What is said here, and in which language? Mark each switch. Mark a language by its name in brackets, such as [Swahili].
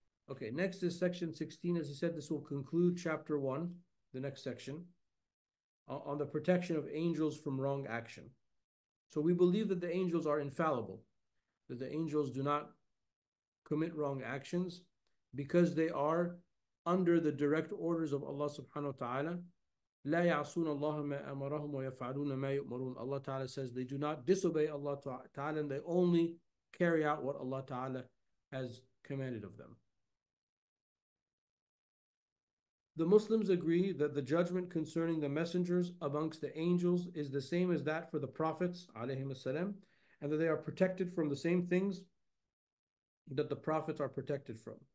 [English] Okay, next is section 16. As he said, this will conclude chapter 1, the next section, on the protection of angels from wrong action. So we believe that the angels are infallible, that the angels do not commit wrong actions, because they are under the direct orders of Allah subhanahu wa ta'ala. [Arabic] لا يعصون الله ما أمرهم ويفعلون ما يؤمرون. [English] Allah Ta'ala says they do not disobey Allah Ta'ala, and they only carry out what Allah Ta'ala has commanded of them. The Muslims agree that the judgment concerning the messengers amongst the angels is the same as that for the prophets ﷺ, and that they are protected from the same things that the prophets are protected from.